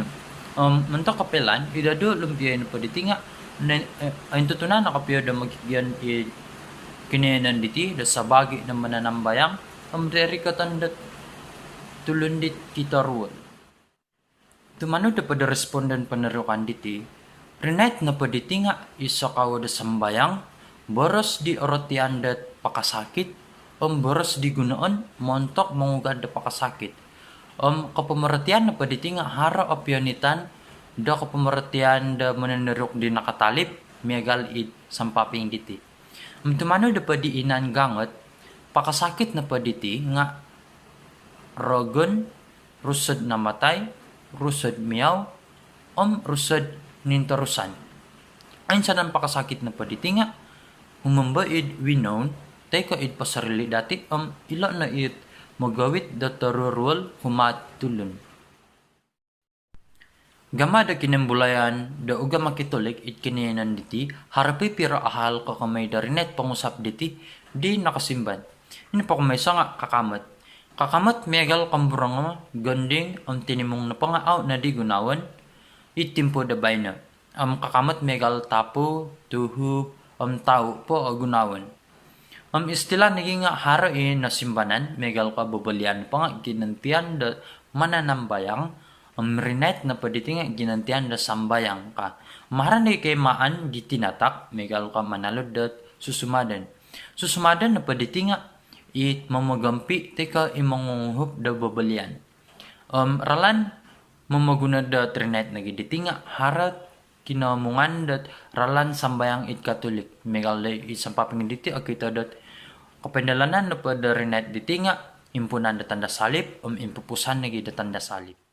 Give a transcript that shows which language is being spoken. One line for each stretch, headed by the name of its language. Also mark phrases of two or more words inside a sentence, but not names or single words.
Central Subanen: Mentok kapelan, idado lumpiyan pa diti nga, ay tutunan nakapiyo da magigyan kinayanan diti, da sabagi na mananambayang, dari katandat tulundit kita ruwal. Tumano da pada responden panaryokan diti, rinait na pa diti nga, isa kawa da sambayang, boros di orotian dat pakasakit, boros di gunoon, montok mangugad da pakasakit. Kapamaratian na pwede nga hara o pionitan da kapamaratian da mananarok di nakatalip megal id sampaping diti. Tumano da pwede inan gangot pakasakit na pwede nga rogon, rusod na matay, rusod miyaw, rusod nintarusan. Ayon sa nang pakasakit na pwede nga humamba id winon tay ka id pasarili dati ila na id magawit da tarurul humatulun. Gama da kinembulayan da uga makitolik it kiniyanan diti harapi pira ahal ko kamay da rinet pangusap diti di nakasimban. Ini pa kumay nga kakamat. Kakamat megal kamburang ganding tinimong na pangaaw na di gunawan itimpo da bayna. Kakamat megal tapo, tuhub, tao po gunawan. Istila naging harain na simbanan, megal ka babalian pa nga ginantian da mananambayang, rinet na pwede nga ginantian da sambayang ka. Maharanay kay maan di tinatak, megal ka manalod da susumadan. Susumadan na pwede nga it mamagampi, teka imangunguhup da babalian. Ralan mamaguna da trinet na giditi nga harat kinamungan dat ralan sambayang it katolik megal isang papingditi akita dat kapendalanan na pada rinet diti nga impunan da tanda salib impupusan nagi da tanda salib.